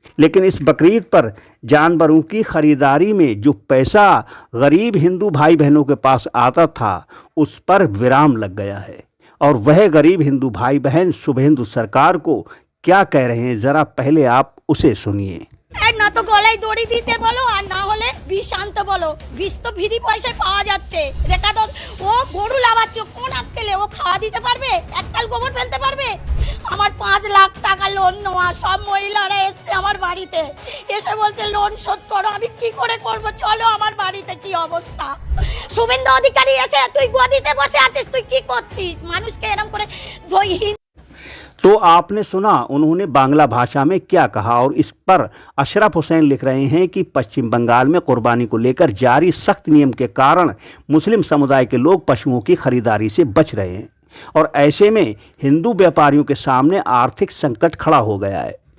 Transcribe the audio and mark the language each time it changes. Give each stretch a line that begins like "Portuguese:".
Hindi: लेकिन इस बकरीद पर जानवरों की खरीदारी में जो पैसा गरीब हिंदू भाई बहनों के पास आता था, उस पर विराम लग गया है। और वह गरीब हिंदू भाई बहन शुभेंदु सरकार को क्या कह रहे हैं, जरा पहले आप उसे सुनिए।
Bangla: না তো গলায় দড়ি দিতে বলো, আর না হলে বিষ আনতে বলো। বিষ তো ফ্রি পয়সায় পাওয়া যাচ্ছে। রেখা তো ও গরু লাভাচ্ছে, কোন আক্কেলে ও খাওয়া দিতে পারবে? এককাল গোবর ফেলতে পারবে? আমার 5 লাখ টাকা লোন নেওয়া, সব মহিলারা এসছে আমার বাড়িতে, এসে বলছে লোন শোধ করো। আমি কি করে করব? চলো আমার বাড়িতে কি অবস্থা। শুভেন্দু অধিকারী এসে তুই গদিতে বসে আছিস, তুই কি করছিস? মানুষকে এরকম করে দুই।
Hindi: तो आपने सुना उन्होंने बांग्ला भाषा में क्या कहा, और इस पर अशरफ हुसैन लिख रहे हैं कि पश्चिम बंगाल में कुर्बानी को लेकर जारी सख्त नियम के कारण मुस्लिम समुदाय के लोग पशुओं की खरीदारी से बच रहे हैं, और ऐसे में हिंदू व्यापारियों के सामने आर्थिक संकट खड़ा हो गया है।